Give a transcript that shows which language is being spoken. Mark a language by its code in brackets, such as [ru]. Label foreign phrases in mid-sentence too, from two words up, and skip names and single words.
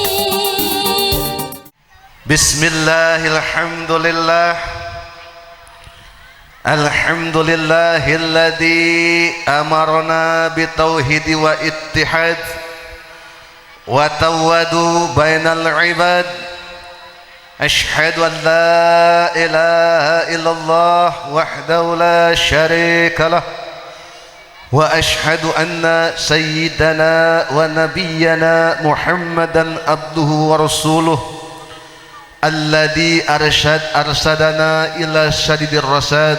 [ar] Bismillahirrahmanirrahim. الحمد لله الذي أمرنا بالتوحيد والاتحاد والتواضع بين العباد. أشهد أن لا إله إلا الله وحده لا شريك له وأشهد أن سيدنا ونبينا محمدا عبده ورسوله الذي أرشدنا إلى سديد الرشاد.